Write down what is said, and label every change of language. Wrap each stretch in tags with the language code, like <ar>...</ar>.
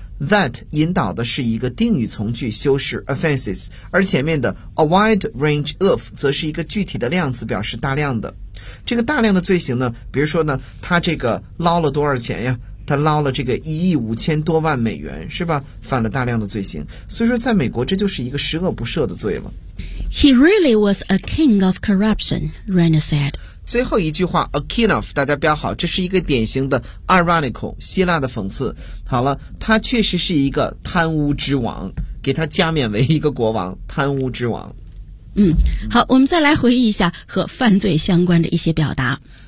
<zh>that 引导的是一个定语从句修饰 offenses， 而前面的 a wide range of 则是一个具体的量词，表示大量的。这个大量的罪行呢，比如说呢，他这个捞了多少钱呀？他捞了这个1亿5000多万美元，是吧？犯了大量的罪行，所以说在美国这就是一个十恶不赦的罪了。</zh> <en>He really was a king of corruption, Rainer said.</en> <zh>最后一句话 a king of, 大家标好，这是一个典型的 ironical, 希腊的讽刺。好了，他确实是一个贪污之王，给他加冕为一个国王，贪污之王。嗯，好，我们再来回忆一下和犯罪相关的一些表达。</zh>